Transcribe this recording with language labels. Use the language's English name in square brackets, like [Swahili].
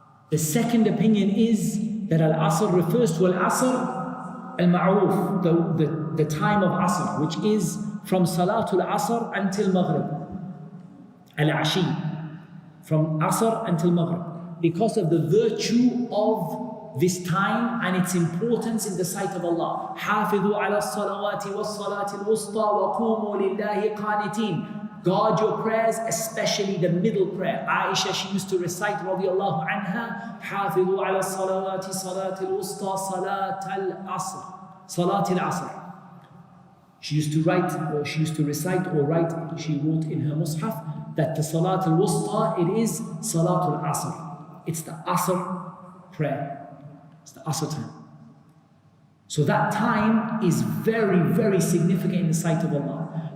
[English] The second opinion is that Al Asr refers to Al Asr Al Ma'ruf, the time of Asr, which is from Salatul Asr until Maghrib. Al Ashi, from Asr until Maghrib, because of the virtue of this time and its importance in the sight of Allah. [Arabic] حافظوا على الصلوات والصلاة الوسطى وقوموا لله قانتين. [English] Guard your prayers, especially the middle prayer. Aisha, she used to recite, radiallahu anha, [Arabic] حافظوا على الصلوات صلاة الوسطى صلاة العصر صلاة العصر. [English] She used to write, or she used to recite or write, she wrote in her mushaf that the Salat al-Wusta, it is Salat al-Asr. It's the Asr prayer. It's the Asr time. So that time is very, very significant in the sight of Allah.